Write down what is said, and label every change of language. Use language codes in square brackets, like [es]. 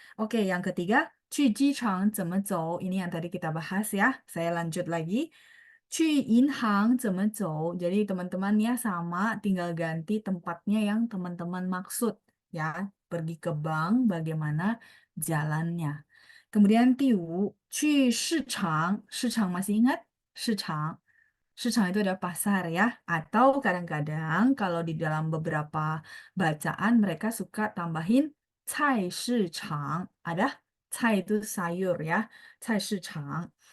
[id] Oke, yang ketiga, [zh] 去机场怎么走? [id] Ini yang tadi kita bahas ya. Saya lanjut lagi. [zh] 去银行怎么走? [id] Jadi teman-teman ya sama, tinggal ganti tempatnya yang teman-teman maksud ya. Pergi ke bank, bagaimana jalannya. Kemudian [zh] 第五, 去市场. [id] 市场 masih ingat? [zh] 市场. [id] 市场 itu ada pasar ya. Atau kadang-kadang kalau di dalam beberapa bacaan mereka suka tambahin 菜市场. Ada 菜 itu sayur ya. 菜市场.